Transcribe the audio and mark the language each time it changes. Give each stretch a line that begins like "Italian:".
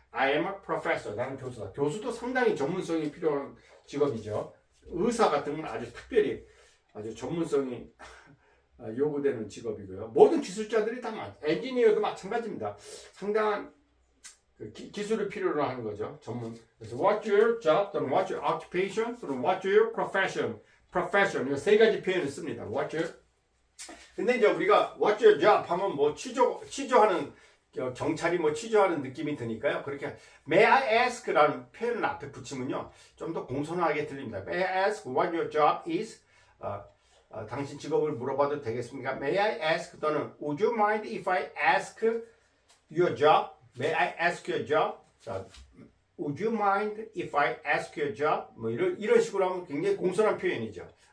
English: I am a professor.
Korean: 나는 교수다. 교수도 상당히 전문성이 필요한 직업이죠. 의사 같은 건 아주 특별히 아주 전문성이 요구되는 직업이고요. 모든 기술자들이 다 엔지니어도 마찬가지입니다. 상당한 기술을 필요로 하는 거죠. 전문.
English: 그래서 what's your job 또는 what's your occupation 또는 what's your profession.
Korean: 이 세 가지 표현을 씁니다.
English: what's your.
Korean: 근데 이제 우리가
English: what's your job
Korean: 하면 뭐 취조하는 경찰이 뭐 취조하는 느낌이 드니까요. 그렇게 may I ask라는 표현을 앞에 붙이면요, 좀 더 공손하게 들립니다.
English: May I ask what your job is?
Korean: 당신 직업을 물어봐도 되겠습니까?
English: May I ask 또는 Would you mind if I ask your job? May I ask your job? 자, Would you mind if I ask your job?
Korean: 뭐 이런 식으로 하면 굉장히 공손한 표현이죠.